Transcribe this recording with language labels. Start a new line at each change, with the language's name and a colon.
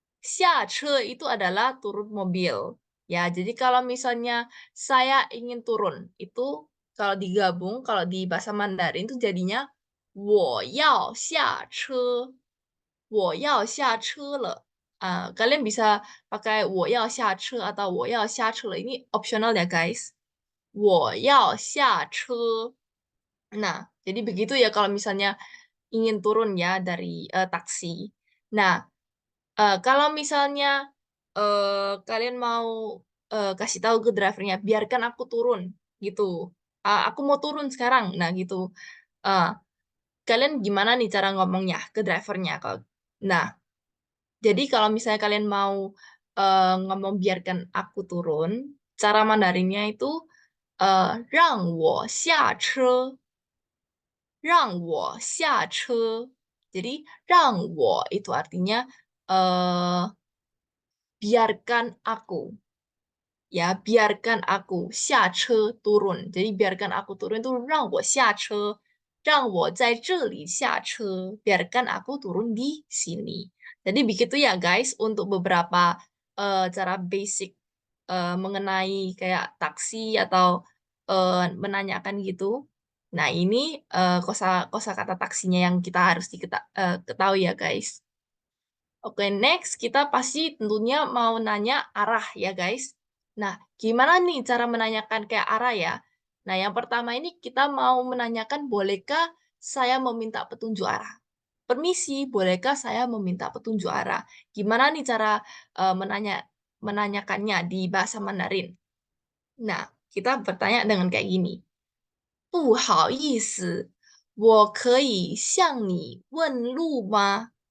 Indonesian: Xia ce itu adalah turun mobil. Ya, jadi kalau misalnya saya ingin turun, itu kalau digabung, kalau di bahasa Mandarin itu jadinya
Chinese: 我要下车,我要下车了.
Indonesian: Kalian bisa pakai
Chinese: 我要下车
Indonesian: atau
Chinese: 我要下车了.
Indonesian: Ini optional ya, guys.
Chinese: 我要下车.
Indonesian: Nah, jadi begitu ya kalau misalnya ingin turun ya dari taksi. Nah, kalau misalnya kalian mau kasih tahu ke drivernya, biarkan aku turun gitu. Aku mau turun sekarang. Nah, gitu. Eh, Kalian gimana nih cara ngomongnya ke drivernya? Nah, jadi kalau misalnya kalian mau ngomong biarkan aku turun, cara Mandarinnya itu
Chinese: 让我下车,让我下车.
Indonesian: Jadi
Chinese: 让我
Indonesian: itu artinya biarkan aku. Ya, biarkan aku
Chinese: 下车
Indonesian: turun. Jadi biarkan aku turun itu
Chinese: 让我下车,让我在这里下车.
Indonesian: Biarkan aku turun di sini. Jadi begitu ya guys untuk beberapa cara basic mengenai kayak taksi atau menanyakan gitu. Nah, ini kosakata taksinya yang kita harus ketahui ya guys. Oke, next kita pasti tentunya mau nanya arah ya guys. Nah, gimana nih cara menanyakan kayak arah ya? Nah, yang pertama ini kita mau menanyakan bolehkah saya meminta petunjuk arah? Permisi, bolehkah saya meminta petunjuk arah? Gimana nih cara menanyakannya di bahasa Mandarin? Nah, kita bertanya dengan kayak gini.
Chinese: 不好意思，我可以向你问路吗?